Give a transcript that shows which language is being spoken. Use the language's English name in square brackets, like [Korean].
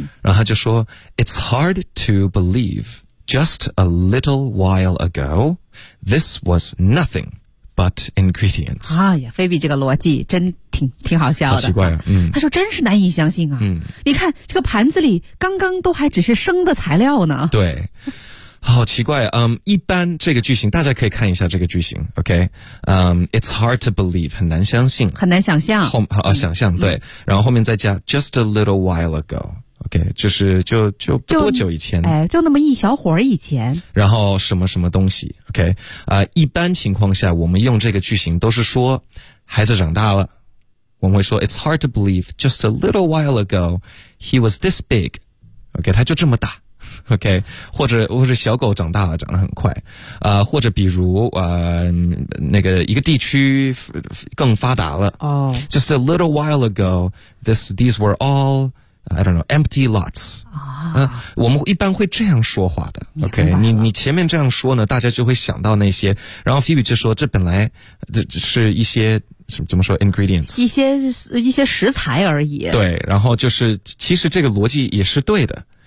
[Chinese] 然后他就说 ， [English] It's hard to believe just a little while ago this was nothing。 But ingredients. [Chinese] 哎呀，菲比这个逻辑真挺好笑的。好奇怪啊，他说真是难以相信啊。你看这个盘子里刚刚都还只是生的材料呢。对。好奇怪啊，一般这个句型大家可以看一下这个句型 ,ok? [English] It's hard to believe, [Chinese] 很难相信。很难想象。想象对。然后后面再加 [English] just a little while ago。 [Chinese] OK， 就是就不多久以前，哎，就那么一小会儿以前，然后什么什么东西 ，OK， 啊、一般情况下我们用这个句型都是说孩子长大了，我们会说 [English] It's hard to believe just a little while ago he was this big， [Chinese] OK， 他就这么大 ，OK， 或者小狗长大了长得很快，或者比如那个一个地区更发达了，哦、 [English] ，just a little while ago these were all。 I don't know, empty lots. [Chinese] 我们一般会这样说话的。OK, 你前面这样说呢大家就会想到那些。然后 Phoebe 就说这本来这是一些怎么说 ingredients。一些食材而已。对然后就是其实这个逻辑也是对的。